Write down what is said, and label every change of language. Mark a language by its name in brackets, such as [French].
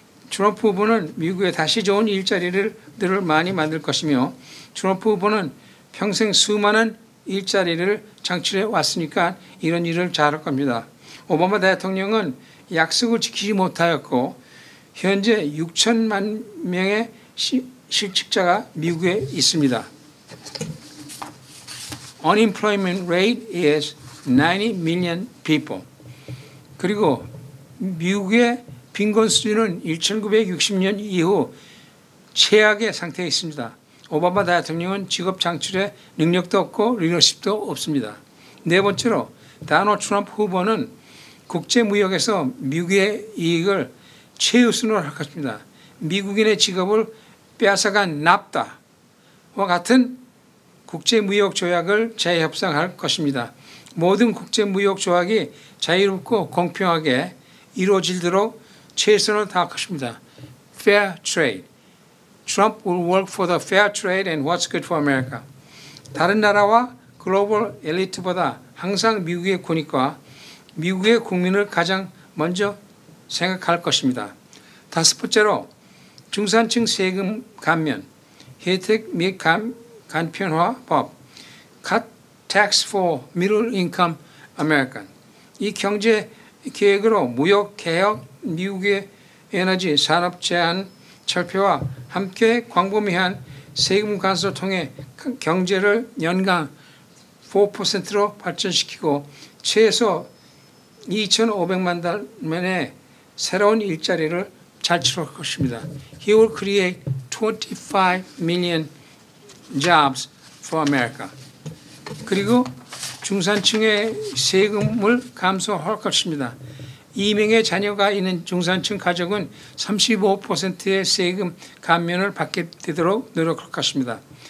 [Korean] 트럼프 후보는 미국에 다시 좋은 일자리를 많이 만들 것이며 트럼프 후보는 평생 수많은 일자리를 창출해 왔으니까 이런 일을 잘할 겁니다. 오바마 대통령은 약속을 지키지 못하였고 현재 6천만 명의 실직자가 미국에 있습니다. [English] Unemployment rate is 90 million people. [Korean] 그리고 미국의 빈곤 수준은 1960년 이후 최악의 상태에 있습니다. 오바마 대통령은 직업 창출에 능력도 없고 리더십도 없습니다. 네 번째로 도널드 트럼프 후보는 국제무역에서 미국의 이익을 최우선으로 할 것입니다. 미국인의 직업을 빼앗아간 납다와 같은 국제무역 조약을 재협상할 것입니다. 모든 국제무역 조약이 자유롭고 공평하게 이루어지도록 최선을 다할 것입니다. [English] Fair trade. Trump will work for the fair trade and what's good for America. [Korean] 다른 나라와 글로벌 엘리트보다 항상 미국의 권익과 미국의 국민을 가장 먼저 생각할 것입니다. 다섯 번째로 중산층 세금 감면, 혜택 및 간편화법, [English] Cut Tax for Middle Income American. [Korean] 이 경제 계획으로 무역 개혁, 미국의 에너지 산업 제한 철폐와 함께 광범위한 세금 간섭을 통해 경제를 연간 4%로 발전시키고 최소 2,500만 달만의 새로운 일자리를 창출할 것입니다. [English] He will create 25 million jobs for America. [Korean] 그리고 중산층의 세금을 감소할 것입니다. 2명의 자녀가 있는 중산층 가족은 35%의 세금 감면을 받게 되도록 노력할 것입니다.